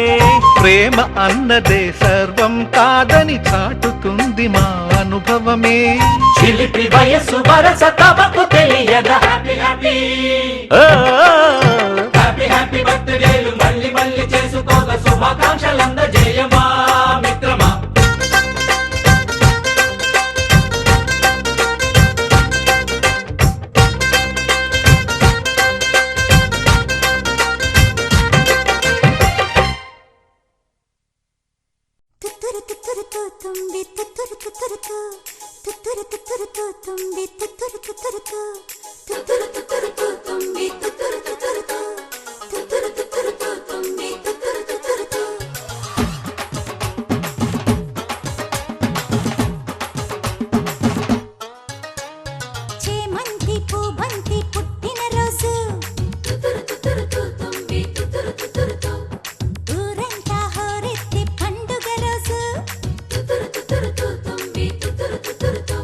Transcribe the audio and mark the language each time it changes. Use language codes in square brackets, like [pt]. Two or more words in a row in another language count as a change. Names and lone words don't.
[te] ప్రేమ అన్నదే సర్వం కాదని చాటుతుంది మా అనుభవమే. చిలిపి వయసు వరస తమకు తెలియదా. [en] happy happy ఓ, happy happy [te] బర్త్డేలు మళ్ళీ మళ్ళీ చేసుకోక శుభాకాంక్షలు అందజేయవా మిత్రమా. ತುತ್ತೂರು ತುತ್ತೂರು ತೂ ತುಂಬಿ ತುತ್ತೂರು ತುತ್ತೂರು ತೂ ತುತ್ತೂರು ತುತ್ತೂರು ತೂ ತುಂಬಿ ತುತ್ತೂರು ತುತ್ತೂರು ತೂ ತುತ್ತೂರು ತುತ್ತೂರು ತೂ ತುಂಬಿ ತುತ್ತೂರು ತುತ್ತೂರು ತೂ ತುತ್ತೂರು ತುತ್ತೂರು ತೂ ತುಂಬಿ ತುತ್ತೂರು ತುತ್ತೂರು ತೂ. చేమంతి పూబంతి పుట్టిన రోజు తుతురు తుతురు తూ తుంబి తుతురు తుతురు తూ. ఊరంతా హోరెత్తి పండుగ రోజు తుతురు తుతురు తూ తుంబి తుతురు తుతురు తూ.